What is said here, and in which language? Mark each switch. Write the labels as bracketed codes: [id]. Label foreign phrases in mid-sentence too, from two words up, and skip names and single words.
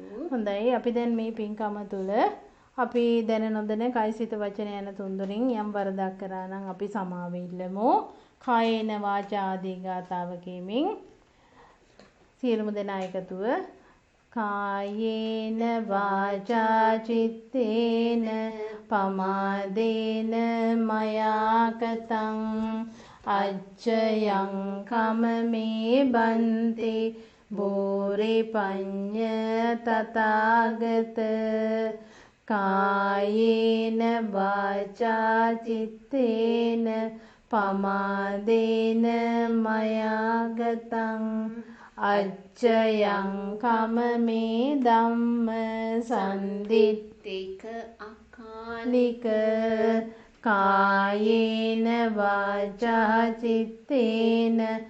[si] හොඳයි අපි දැන් මේ පින්කම තුල අපි දැන නොදැන කය සිත වචන යන තුන්දෙනින් යම් වරදක් කරා නම් අපි සමාව ඉල්ලමු. [pi] කායේන වාචා [si] ආදී ගාතාව කියමින් සියලුම දෙනා එකතුව [pi] කායේන වාචා චිත්තේන පමාදේන මයා කතං අච්චයං කමමේ බන්තේ බෝරේ පඤ්ඤ තථාගත කායේන වාචා චිත්තේන පමාදේන මයා ගතං අච්චයං කමමේ ධම්ම සම්දිත්තික අකාලික කායේන වාචා චිත්තේන